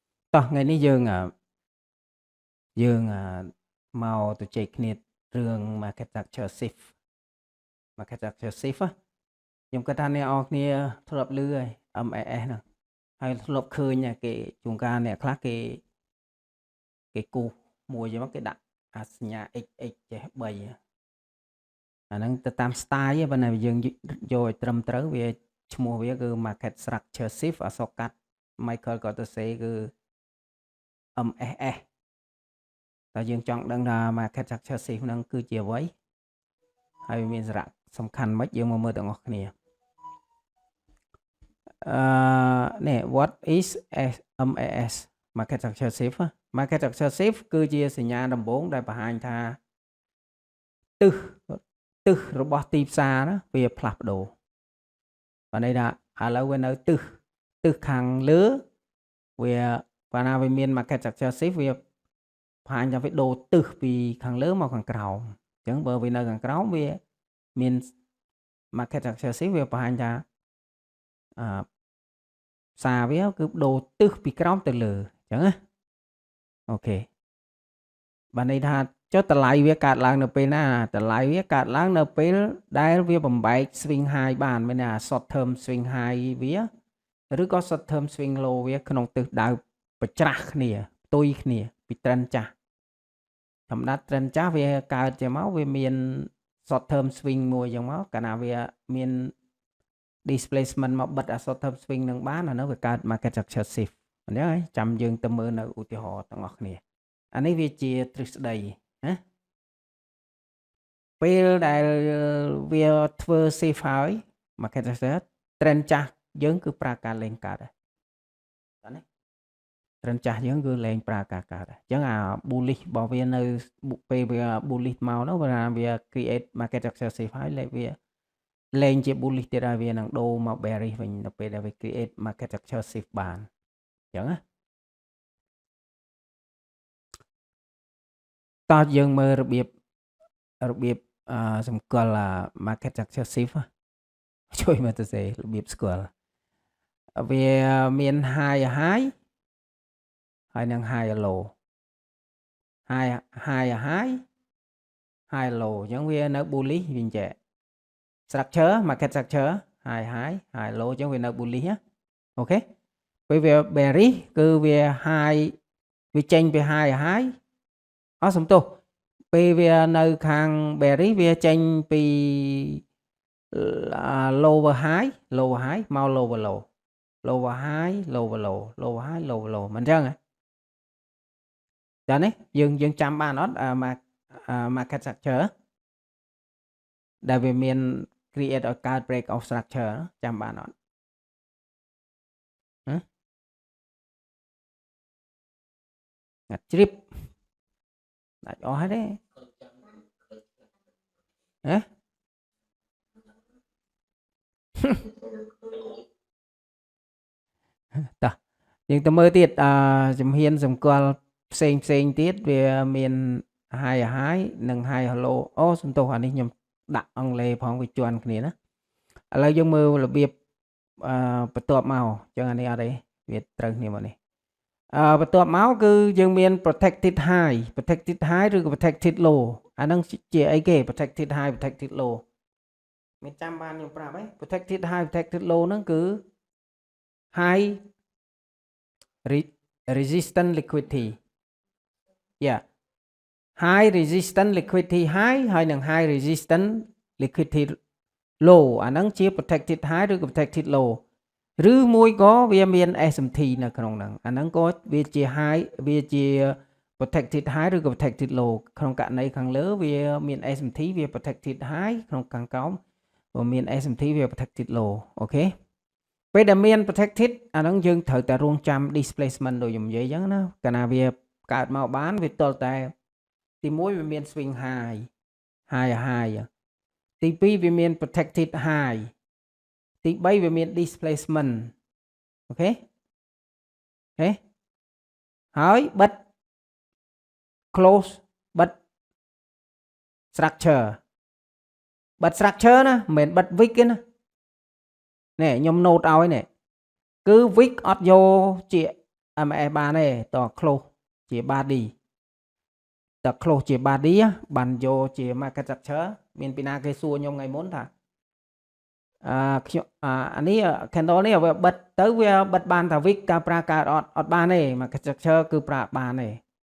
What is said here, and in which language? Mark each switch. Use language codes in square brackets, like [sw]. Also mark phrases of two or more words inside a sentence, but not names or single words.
[km] តោះថ្ងៃនេះយើងមកទៅជែកគ្នារឿង [en] market structure shift [km] ខ្ញុំគិតថាអ្នកនរគ្នាធ្លាប់ឮហើយ MAS ហ្នឹងហើយធ្លាប់ឃើញគេជួនកាលអ្នកខ្លះគេគូសមួយចឹងមកគេដាក់អាសញ្ញា XX ចេះ3អាហ្នឹងទៅតាម style ឯងបើណាយើងយកឲ្យត្រឹមត្រូវវាឈ្មោះវាគឺ [en] market structure shift [km] អក្សរកាត់ Michael Cortese គឺ MSS តែយើងចង់ដឹងថា [en] market structure shift [km] ហ្នឹងគឺជាអ្វីហើយមានសារៈសំខាន់ម៉េចយើងមកមើលទាំងអស់គ្នានេះ [en] what is MAS market structure shift market structure shift [km] គឺជាសញ្ញាដំបូងដែលបង្ហាញថា ទិសរបស់ទីផ្សារណាវាផ្លាស់ប្ដូរបើន័យថាឥឡូវវានៅទិសខាងលើវាបើណាវាមាន [en] market structure shift [km] វាបង្ហាញថាវាដូរទិសពីខាងលើមកខាងក្រោមអញ្ចឹងបើវានៅខាងក្រោមវាមាន [en] market structure shift [km] វាបង្ហាញថា ផ្សារវាគឺដូរទិសពីក្រោមទៅលើអញ្ចឹងណាអូខេបើន័យថាចុះតម្លៃវាកើតឡើងនៅពេលណាតម្លៃវាកើតឡើង នៅពេលដែលវាបំបែក [en] swing high [km] បានមានន័យថា [en] short term swing high [km] វាឬក៏ [en] short term swing low [km] វាក្នុងទិសដៅប្រច្រាស់គ្នាផ្ទុយគ្នាពី trend ចាស់ធម្មតា trend ចាស់វាកើតចេះមកវាមាន [en] short term swing [km] មួយចឹងមកកាលណាវាមាន displacement មកបិទអា [en] short term swing [km] នឹងបានអានោះវាកើត [en] market structure shift [km] អញ្ចឹងហើយចាំយើងទៅមើលនៅឧទាហរណ៍ទាំងអស់គ្នាអានេះវាជាទ្រឹស្ដីណា ពេលដែលវាធ្វើ shift ហើយ [en] market structure trend [km] ចាស់យើងគឺប្រើការលេងកើតហើយបាទនេះ trend ចាស់យើងគឺលេងប្រើការកើតហើយអញ្ចឹងអា bullish របស់វានៅពេលវា bullish មកនោះវា [en] create market structure shift [km] ហើយវាលេងជា bullish ទៀតហើយវានឹងដូរមក bearish វិញនៅពេលដែលវា [en] create market structure shift [km] បានអញ្ចឹងណា តោះយើងមើលរបៀបសម្គាល់ [en] market structure shift [km] ជួយមើលទៅសេរបៀបស្គាល់វាមាន high ហើយនឹង [en] high low high low [km] អញ្ចឹងវានៅ bullish វិញចេះ [en] structure market structure high low [km] អញ្ចឹងវានៅ bullish ណាអូខេពេលវា bearish គឺវា high វាចេញពី high សំទោសពេលវានៅខាង bearish វាចេញពី [en] lower high [km] មក [en] lower low [km] មិនអញ្ចឹង ចានេះយើងចាំបានអត់ [en] market structure [km] ដែលវាមាន create ឲ្យកើត [en] break of structure [km] ចាំបានអត់ជ្រាបដាច់អស់ហើយទេ ហ៎តោះយើងទៅមើលទៀតជំហានសម្គាល់ផ្សេងទៀតវាមាន high និង [en] high low [km] សំទោសអា នេះខ្ញុំដាក់អង់គ្លេសផងវាជន់គ្នាណាឥឡូវយើងមើលរបៀបបន្ទាប់មកអញ្ចឹងអានេះអត់ទេវាត្រូវគ្នាមកនេះបន្ទាប់មកគឺយើងមាន [en] protected high [km] ឬក៏ [en] protected low [km] អាហ្នឹងជាអីគេ [en] protected high protected low [km] មានចាំបានខ្ញុំប្រាប់ហ៎ [en] protected high protected low [km] ហ្នឹងគឺ high [en] resistance liquidity high resistance liquidity high [km] ហើយនឹង [en] high resistance liquidity low [km] អាហ្នឹងជា [en] protected high [km] ឬក៏ [en] protected low [km] ឬមួយក៏វាមាន SMT នៅក្នុង ហ្នឹងអាហ្នឹងក៏វាជា high វាជា [en] protected high [km] ឬក៏ [en] protected low [km] ក្នុងករណីខាងលើវាមាន SMT វា [en] protected high [km] ក្នុងខាងក្រោមវាមាន SMT វា [en] protected low [km] អូខេពេលដែលមាន protected អាហ្នឹងយើងត្រូវតែរងចាំ displacement ដូចខ្ញុំនិយាយអញ្ចឹងណាកាលណាវាកើតមកបានវាទល់តែទី1វាមាន [en] swing high [km] ទី2វាមាន [en] protected high [km] ទី3វាមាន displacement អូខេហើយបិទ close បិទ structure ណាមិនមែនបិទ wick ទេណានេះខ្ញុំ note ឲ្យនេះគឺ wick អត់យកជា MS បានទេត close ជា body ត close ជា body បានយកជា [en] market structure [km] មានពីណាគេសួរខ្ញុំថ្ងៃមុនថាខ្ញុំអានេះ candle នេះវាបិទទៅវាបិទបានថា wick ការប្រើការអត់បានទេ [en] market structure [km] គឺប្រើបានទេ